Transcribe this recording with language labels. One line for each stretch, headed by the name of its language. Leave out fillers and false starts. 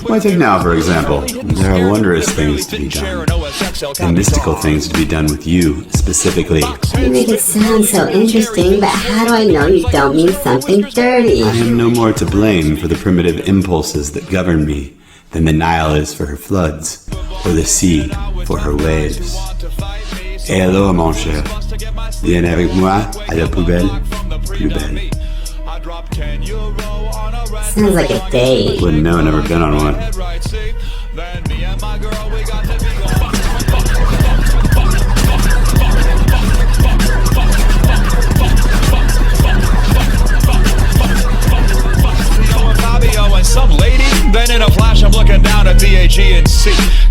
English: Why, take now, for example. There are wondrous things to be done, and mystical things to be done with you, specifically. You make it sound so interesting, but how do I know you don't mean something dirty? I am no more to blame for the primitive impulses that govern me than the Nile is for her floods, or the sea for her waves.
French: Et alors, mon cher, viens avec moi à la poubelle plus belle.
English: Sounds like a date. Wouldn't know, never been on one. And some lady, then in a flash I'm looking down at the AG&C.